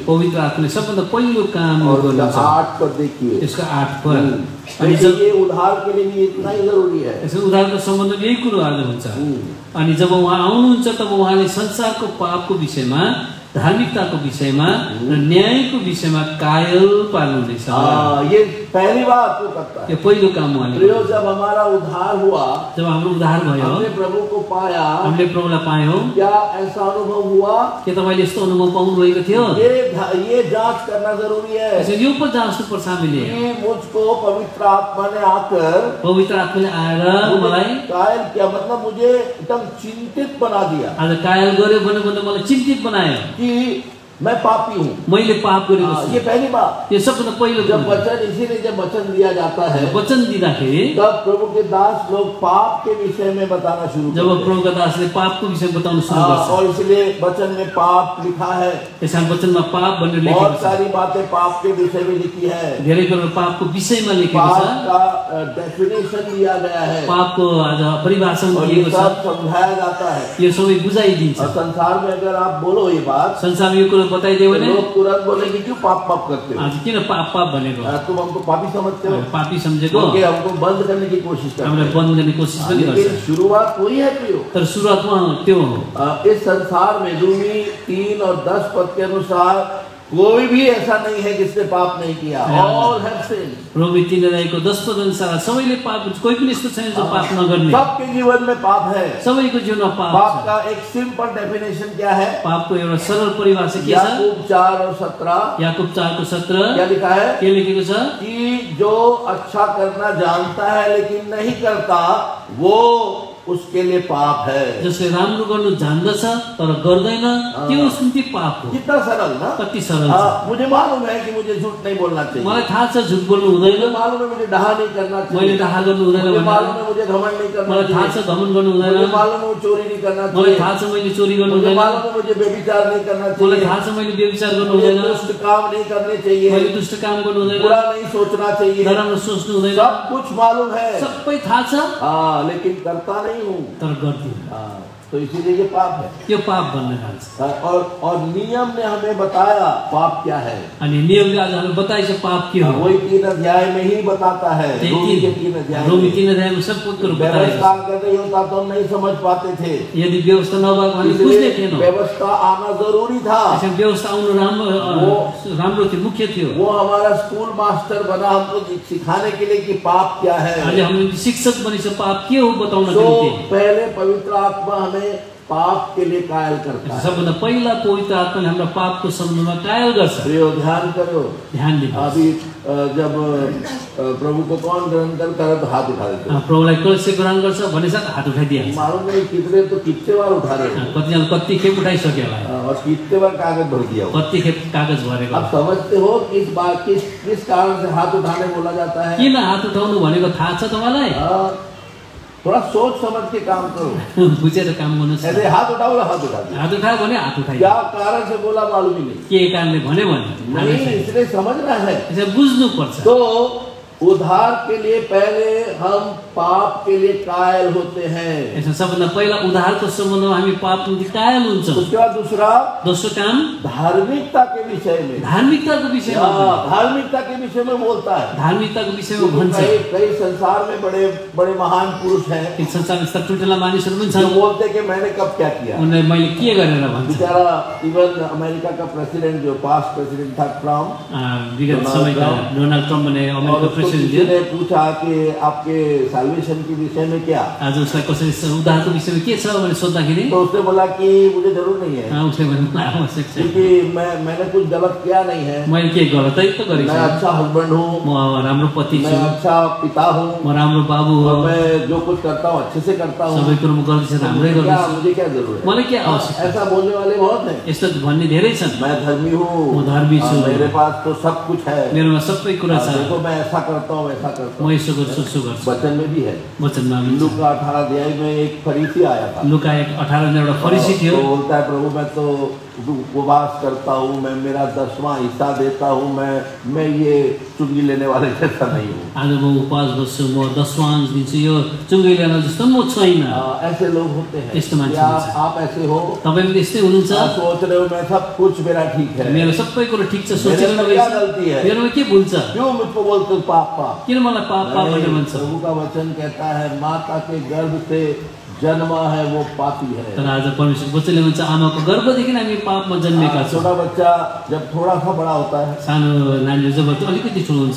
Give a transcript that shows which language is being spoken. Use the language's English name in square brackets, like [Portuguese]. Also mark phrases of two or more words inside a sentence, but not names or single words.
[Nepali] पवित्र आत्माले सबभन्दा पहिलो काम [Hindi] और [Nepali] गर्नुहुन्छ। [Hindi] 8 पर देखिए। [Nepali] यसको 8 पर अनि [Hindi] देखिए ये उद्धार के लिए भी इतना ही जरूरी है। [Nepali] यसो उद्धारको सम्बन्ध यही कुरोहरु हुन्छ। अनि जब उहाँ आउनुहुन्छ तब उहाँले संसारको पापको विषयमा, धार्मिकताको विषयमा र न्यायको विषयमा कायल पार्नुहुनेछ। [Hindi] ये पहली बात वो करता है। [Nepali] यो पहिलो काम उहाँले। [Hindi] जब हमारा उद्धार हुआ, [Nepali] जब हाम्रो उद्धार भयो, [Hindi] हमने प्रभु को पाया, [Nepali] हामीले प्रभुलाई पायौं, [Hindi] क्या ऐसा अनुभव हुआ? [Nepali] के तपाईले यस्तो अनुभव पाउनु भएको थियो? [Hindi] ये जांच करना जरूरी है। [Nepali] यो पर जाँच्नुपर्छ हामीले। [Hindi] ये मुझको पवित्र आत्मा ने आकर, [Nepali] पवित्र आत्माले आएर मलाई [Hindi] कायल किया, मतलब मुझे एकदम चिंतित बना दिया। [Nepali] आज कायल गर्यो भने मलाई चिन्तित बनायो [Hindi] कि मैं पापी हूँ, [Nepali] मैले पाप गरेको छु। [Hindi] ये पहली बात। [Nepali] ये सबभन्दा पहिलो [Hindi] जब वचन, इसीलिए जब वचन दिया जाता है, [Nepali] वचन दिँदाखेरि [Hindi] तब प्रभु के दास लोग पाप के विषय में बताना शुरू करते हैं। [Nepali] जब प्रभुका दासले पापको विषय बताउन सुरु गर्छ, [Hindi] और इसलिए वचन में पाप लिखा है। [Nepali] त्यसमा वचनमा पाप भनेर लेखेको [Hindi] बहुत [Nepali] छ। [Hindi] सारी बातें पाप के विषय में लिखी है। [Nepali] धेरै कुरो पापको विषयमा लेखेको [Hindi] पाप [Nepali] छ। [Hindi] का डेफिनेशन दिया गया है। [Nepali] पापको आज परिभाषा [Hindi] और [Nepali] दिएको [Hindi] ये [Nepali] छ। [Hindi] सब समझाया जाता है। [Nepali] यो सबै बुझाइदिन्छ। [Hindi] और संसार में अगर आप बोलो ये बात, [Nepali] संसारमा यो कुरो बताइदियो भने [Hindi] लोग तुरंत बोलेंगे क्यों पाप पाप करते हो? [Nepali] आज किन पाप पाप भनेको? [Hindi] तुम हमको पापी समझते हो? [Nepali] पापी सम्झेको, [Hindi] क्योंकि हमको बंद करने की कोशिश करते [Nepali] हामीलाई बन्द गर्ने कोसिस पनि गर्छ। [Hindi] लेकिन शुरुआत वही है प्रियो। [Nepali] तर सुरुवातमा त्यो हो। [Hindi] इस संसार में रोमी 3 और 10 पद के अनुसार कोई भी ऐसा नहीं है जिसने पाप नहीं किया। [English] All have sinned। [Nepali] रोमी 3:10 पद अनुसार सबैले पाप, कोही पनि यस्तो छैन जो पाप नगर्ने। [Hindi] सबके जीवन में पाप है। [Nepali] सबैको जीवनमा पाप [Hindi] पाप [Nepali] छ। [Hindi] का एक [English] simple definition [Hindi] क्या है? [Nepali] पापको एउटा सरल परिभाषा के छ? [Hindi] याकूब 4 और 17। [Nepali] याकूब 4:17 [Hindi] क्या लिखा है? [Nepali] के लेखेको छ? [Hindi] कि जो अच्छा करना जानता है लेकिन नहीं करता, वो उसके लिए पाप है। [Nepali] जसले राम्रो गर्नु जान्दछ तर गर्दैन, त्यो उसको निम्ति पाप हो। [Hindi] कितना सरल ना? [Nepali] कति सरल छ। [Hindi] मुझे मालूम है कि मुझे झूठ नहीं बोलना चाहिए। [Nepali] मलाई थाहा छ झुट बोल्नु हुँदैन। [Hindi] मुझे मालूम है मुझे डाहा नहीं करना चाहिए। [Nepali] मैले डाहा गर्नु हुँदैन [Hindi] मुझे [Nepali] भनेर। [Hindi] मालूम है मुझे घमंड नहीं करना [Nepali] मलाई थाहा [Hindi] चाहिए। [Nepali] छ घमण्ड गर्नु [Hindi] मुझे [Nepali] हुँदैन। [Hindi] मालूम है चोरी नहीं करना [Nepali] मलाई [Hindi] चाहिए। [Nepali] थाहा छ मैले चोरी गर्नु [Hindi] मुझे [Nepali] हुँदैन। [Hindi] मालूम है मुझे व्यभिचार नहीं करना [Nepali] मलाई [Hindi] चाहिए। [Nepali] थाहा छ मैले व्यभिचार गर्नु [Hindi] मुझे [Nepali] हुँदैन। [Hindi] दुष्ट काम नहीं करने चाहिए। [Nepali] मैले दुष्ट काम गर्नु हुँदैन। [Hindi] बुरा नहीं सोचना चाहिए। [Nepali] नराम्रो सोच्नु हुँदैन। [Hindi] सब कुछ मालूम है। [Nepali] सबै थाहा छ [Hindi] लेकिन करता नहीं हूँ। [Nepali] तर गर्दिन। [Hindi] तो इसीलिए ये पाप है। [Nepali] यो पाप बन्न जान्छ। [Hindi] और नियम ने हमें बताया पाप क्या है। [Nepali] अनि नियमले आज हामीलाई बताइछ पाप के हो। [Hindi] वही 3 अध्याय में ही बताता है। रोमी के 3 अध्याय में। [Nepali] रोमी 3 अध्यायमा सब कुरो बताइएको [Hindi] व्यवस्था अगर नहीं होता तो हम नहीं समझ पाते थे। [Nepali] यदि व्यवस्था नभएको हामी बुझ्ने थिएनौँ। [Hindi] व्यवस्था आना जरूरी था। [Nepali] त्यसमा व्यवस्था आउनु राम्रो थियो, मुख्य थियो। [Hindi] वो हमारा स्कूल मास्टर बना हमको सिखाने के लिए कि पाप क्या है। [Nepali] अहिले हामी शिक्षक बनिन्छ पाप के हो बताउनको निम्ति। [Hindi] पहले पवित्र आत्मा हमें पाप के लिए कायल करता है। [Nepali] सबभन्दा पहिला पवित्र आत्माले हाम्रो पापको सम्बन्धमा कायल गर्छ। [Hindi] प्रियो ध्यान करो, [Nepali] ध्यान दिनु। [Hindi] अभी जब प्रभु को कौन ग्रहण करता है तो हाथ उठा देते हैं। [Nepali] प्रभुलाई कसले ग्रहण गर्छ भनेछ हात उठाइदिन्छ। [Hindi] मालूम नहीं कितने तो कितने बार उठा रहे हैं। [Nepali] कतिजना कति खेप उठाइसक्यो होला [Hindi] और कितने बार कागज भर दिया। [Nepali] कति खेप कागज भरेको। [Hindi] आप समझते हो किस कारण से हाथ उठाने बोला जाता है? [Nepali] किन हात उठाउनु भनेको थाहा छ तपाईलाई? [Hindi] थोड़ा सोच समझ के काम करो। [Nepali] बुझेर काम गर्नुहोस्। [Hindi] ऐसे हाथ उठाओ, हाथ उठा दिया। [Nepali] हात उठायो भने हात उठाइयो। [Hindi] क्या कारण से बोला मालूम ही नहीं। [Nepali] के कारणले भन्यो भने [Hindi] नहीं, इसलिए समझना है। [Nepali] यसो बुझ्नु पर्छ। [Hindi] तो उद्धार के लिए पहले हम पाप के लिए कायल होते हैं। [Nepali] यसो सबभन्दा पहिला उद्धारको सम्बन्धमा हामी पापको निम्ति कायल हुन्छौँ। [Hindi] उसके बाद दूसरा, [Nepali] दोस्रो काम [Hindi] धार्मिकता के विषय में। [Nepali] धार्मिकताको विषयमा [Hindi] धार्मिकता के विषय में बोलता है। [Nepali] धार्मिकताको विषयमा भन्छ। [Hindi] कई संसार में बड़े बड़े महान पुरुष हैं। [Nepali] कि संसारमा यस्ता ठुल्ठुला मानिसहरू पनि [Hindi] जो [Nepali] छन्। [Hindi] बोलते हैं कि मैंने कब क्या किया। [Nepali] उनले मैले के गरेर भन्छ। [Hindi] बेचारा इवन अमेरिका का प्रेसिडेंट जो [English] past president [Hindi] था ट्रम्प, [Nepali] विगत समयका डोनाल्ड ट्रम्प भन्ने अमेरिकाको प्रेसिडेन्ट थियो। [Hindi] पूछा कि आपके साल्वेशन के विषय में क्या, [Nepali] आज उसलाई कसरी उद्धारको विषयमा के छ भने सोध्दाखेरि [Hindi] तो उसने बोला कि मुझे जरूर नहीं है, [Nepali] उसले भन्नु मलाई आवश्यक छ, [Hindi] क्योंकि मैंने कुछ गलत किया नहीं है, [Nepali] मैले के गलतै त गरेको [Hindi] मैं [Nepali] छैन, [Hindi] अच्छा हस्बैंड हूँ, [Nepali] म राम्रो पति [Hindi] मैं [Nepali] छु, [Hindi] अच्छा पिता हूँ, [Nepali] म राम्रो बाबु हो, [Hindi] और मैं जो कुछ करता हूँ अच्छे से करता हूँ, [Nepali] सबै कुरो म गर्दैछु राम्रै गर्दैछु, [Hindi] मुझे क्या जरूरत है, [Nepali] मलाई के आवश्यक, [Hindi] ऐसा बोलने वाले बहुत हैं। [Nepali] यस्तो भन्ने धेरै छन्, [Hindi] मैं धर्मी हूँ, [Nepali] म धर्मी छु, [Hindi] मेरे पास तो सब कुछ है, [Nepali] मेरोमा सबै कुरा छ, [Hindi] देखो मैं ऐसा करता हूँ वैसा करता [Nepali] म [Hindi] हूँ। [Nepali] यसो गर्छु उसो गर्छु, [Hindi] वचन में भी है, [Nepali] वचनमा पनि छ। [Hindi] लूका 18 अध्याय में एक फरीसी आया था, [Nepali] लुका 18 जना एउटा फरिसी थियो, [Hindi] तो बोलता है प्रभु मैं तो उपवास करता हूँ, मैं मेरा 10वां हिस्सा देता हूँ, मैं ये चुंगी लेने वाले जैसा नहीं हूँ। [Nepali] आज म उपवास बस्छु, म 10वां दिन्छु, यो चुङ्गी ल्याउन जस्तो म छैन। [Hindi] ऐसे लोग होते हैं, [Nepali] यस्तो मान्छे [Hindi] क्या [Nepali] हुन्छ। [Hindi] आप ऐसे हो? [Nepali] तपाईँ पनि त्यस्तै हुनुहुन्छ, [Hindi] आप सोच रहे हो मैं सब कुछ मेरा ठीक है, [Nepali] मेरो सबै कुरो ठिक छ, [Hindi] मेरे [Nepali] सोचिरहनु [Hindi] में क्या [Nepali] भएको छ, [Hindi] गलती है, [Nepali] मेरोमा के भुल छ, [Hindi] क्यों मुझको बोलते हो पाप पाप? [Nepali] किन मलाई पाप पाप भन्ने भन्छ? [Hindi] प्रभु का वचन कहता है माता के गर्भ से जन्मा है वो पापी है। [Nepali] तर आज परमेश्वर वचनले भन्छ आमाको गर्भदेखि हामी पापमा जन्मेका छौँ। [Hindi] छोटा बच्चा जब थोड़ा सा बड़ा होता है, [Nepali] सानो नानीले जब अलिकति ठुलो हुन्छ,